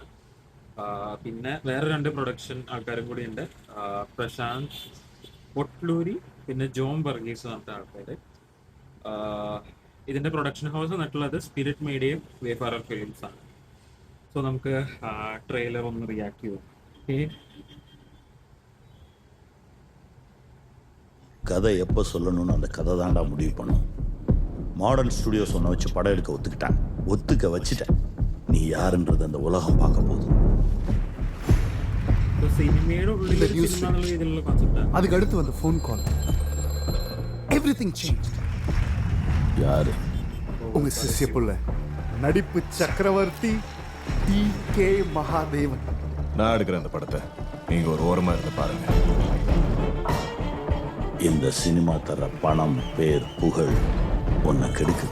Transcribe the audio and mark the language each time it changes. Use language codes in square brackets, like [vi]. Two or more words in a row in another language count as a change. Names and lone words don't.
[ml] പിന്നെ വേറെ രണ്ട് പ്രൊഡക്ഷൻ ആൾക്കാരും കൂടി ഉണ്ട്, പ്രശാന്ത് പൊട്ട്ലൂരി പിന്നെ ജോം വർഗീസ് പറഞ്ഞ ആൾക്കാർ. ഇതിൻ്റെ [en] production house [ml] എന്നിട്ടുള്ളത് സ്പിരിറ്റ് മീഡിയയും വേഫാറർ ഫിലിംസ് ആണ്. സോ നമുക്ക് ട്രെയിലർ ഒന്ന് റിയാക്ട് ചെയ്യാം. ഓക്കെ, [ta] கதை எப்போ சொல்லணும்னு அந்த கதை தாண்டா முடிவு பண்ணும். மாடர்ன் ஸ்டுடியோ சொன்ன வச்சு படம் எடுக்க ஒத்துக்கிட்டான், ஒத்துக்க வச்சுட்டேன். நீ யாருன்றது அந்த உலகம் பார்க்க போகுது. [ml] സിനിമയുടെ ഉള്ളിൽ സിനിമ എന്നുള്ള രീതിയിലുള്ള കോൺസെപ്റ്റാണ്. [ta] அதுக்கு அடுத்து வந்த ஃபோன் கால், [en] everything change. [ta] யாரு? உங்க சிஷ்ய புள்ள, நடிப்பு சக்கரவர்த்தி டி.கே. மகாதேவன். நான் எடுக்கிறேன் அந்த படத்தை, நீங்க ஒரு ஓரமா இருந்து பாருங்க. இந்த சினிமா தர பணம், பேர், புகழ் உன்னை கெடுக்குது.